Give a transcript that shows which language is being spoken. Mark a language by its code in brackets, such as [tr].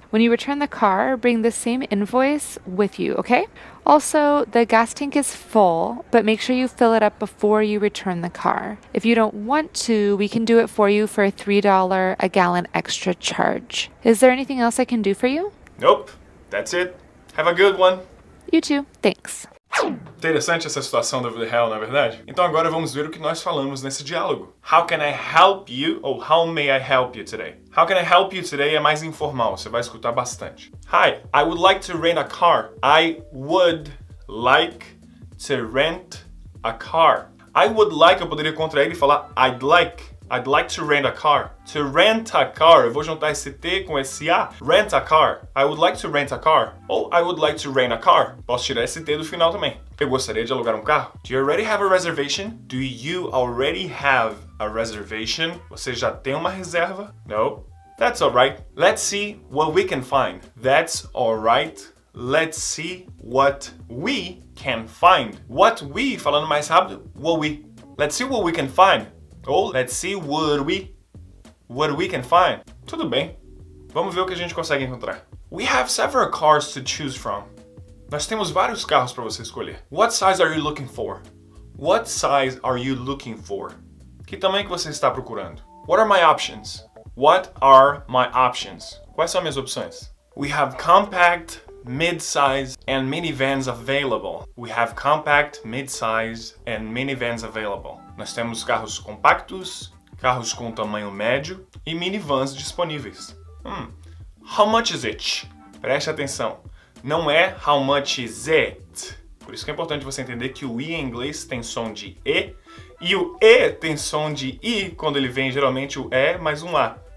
[en] When you return the car, bring the same invoice with you, okay? Also, the gas tank is full, but make sure you fill it up before you return the car. If you don't want to, we can do it for you for a $3 a gallon extra charge. Is there anything else I can do for you? Nope. That's it. Have a good one. You too. Thanks. [pt] Interessante essa situação da vida real, não é verdade? Então agora vamos ver o que nós falamos nesse diálogo. [en] How can I help you? Ou how may I help you today? How can I help you today [pt] é mais informal, você vai escutar bastante. [en] Hi, I would like to rent a car. I would like to rent a car. I would like, [pt] eu poderia contrair e falar [en] I'd like. I'd like to rent a car. To rent a car, [pt] eu vou juntar esse T com esse A. [en] Rent a car. I would like to rent a car. Ou I would like to rent a car. [pt] Posso tirar esse T do final também. Eu gostaria de alugar um carro. [en] Do you already have a reservation? Do you already have a reservation? [pt] Você já tem uma reserva? [en] No? That's alright. Let's see what we can find. That's alright. Let's see what we can find. What we, [pt] falando mais rápido, [en] what we. Let's see what we can find. Ou let's see what we can find. [pt] Tudo bem. Vamos ver o que a gente consegue encontrar. [en] We have several cars to choose from. [pt] Nós temos vários carros para você escolher. [en] What size are you looking for? What size are you looking for? [pt] Que tamanho que você está procurando? [en] What are my options? What are my options? [pt] Quais são minhas opções? [en] We have compact, mid-size, and minivans available. We have compact, mid-size, and minivans available. [pt] Nós temos carros compactos, carros com tamanho médio e minivans disponíveis. [en] How much is it? [pt] Preste atenção. Não é [en] how much is it. [pt] Por isso que é importante você entender que o I em inglês tem som de E o E tem som de I quando ele vem geralmente o E mais um A.